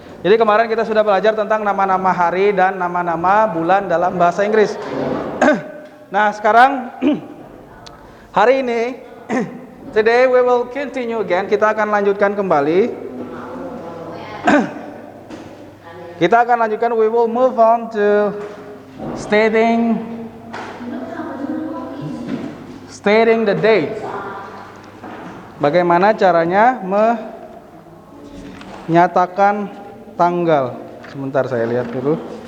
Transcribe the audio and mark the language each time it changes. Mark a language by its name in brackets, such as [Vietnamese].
[Indonesian] Jadi kemarin kita sudah belajar tentang nama-nama hari dan nama-nama bulan dalam bahasa Inggris. Nah sekarang hari ini, [English] today we will continue again. [Indonesian] Kita akan lanjutkan kembali. Kita akan lanjutkan. [English] We will move on to stating the date. [Indonesian] Bagaimana caranya menyatakan tanggal? Sebentar saya lihat dulu.